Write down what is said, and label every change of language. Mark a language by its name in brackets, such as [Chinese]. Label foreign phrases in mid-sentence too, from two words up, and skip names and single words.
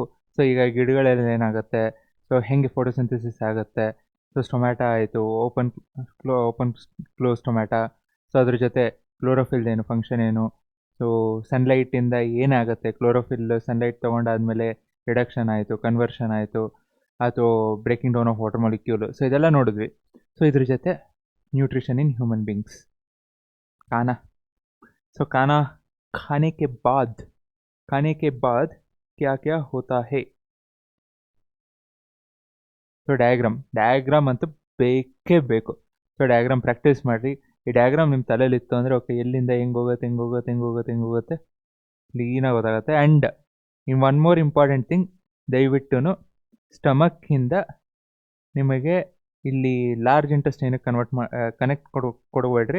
[Kannada] ಸೊ ಈಗ ಗಿಡಗಳೆಲ್ಲ ಏನಾಗುತ್ತೆ, ಸೊ ಹೆಂಗೆ ಫೋಟೋಸಿಂಥಸಿಸ್ ಆಗುತ್ತೆ, ಸೊ ಸ್ಟೊಮ್ಯಾಟೊ ಆಯಿತು, [English] open close tomato, [Kannada] ಸೊ ಅದ್ರ ಜೊತೆ ಕ್ಲೋರೋಫಿಲ್ ಏನು ಫಂಕ್ಷನ್ ಏನು, ಸೊ ಸನ್ಲೈಟಿಂದ ಏನಾಗುತ್ತೆ, [English] chlorophyll sunlight [Kannada] ತೊಗೊಂಡಾದ್ಮೇಲೆ ರಿಡಕ್ಷನ್ ಆಯಿತು, ಕನ್ವರ್ಷನ್ ಆಯಿತು, ಅಥವಾ [English] breaking down of water molecule, [Kannada] ಸೊ ಇದೆಲ್ಲ ನೋಡಿದ್ವಿ. [English] ಸೊ [Kannada] ಇದ್ರ ಜೊತೆ [English] nutrition in human beings, [Hindi] खाने के बाद क्या क्या होता है. [Kannada] ಸೊ ಡಯಾಗ್ರಾಮ್ ಅಂತೂ ಬೇಕೇ ಬೇಕು. ಸೊ [English] diagram practice [Kannada] ಮಾಡಿರಿ. ಈ ಡಯಾಗ್ರಾಮ್ ನಿಮ್ಮ ತಲೆಯಲ್ಲಿತ್ತು ಅಂದರೆ ಓಕೆ, ಎಲ್ಲಿಂದ ಹೆಂಗೆ ಹೋಗುತ್ತೆ ಕ್ಲೀನಾಗಿ ಗೊತ್ತಾಗುತ್ತೆ. [English] and in one more important thing, [Kannada] ದಯವಿಟ್ಟು ಸ್ಟಮಕ್ಕಿಂದ ನಿಮಗೆ ಇಲ್ಲಿ ಲಾರ್ಜ್ ಇಂಟೆಸ್ಟೈನಿಗೆ ಕನೆಕ್ಟ್ ಕೊಡಬೇಡ್ರಿ.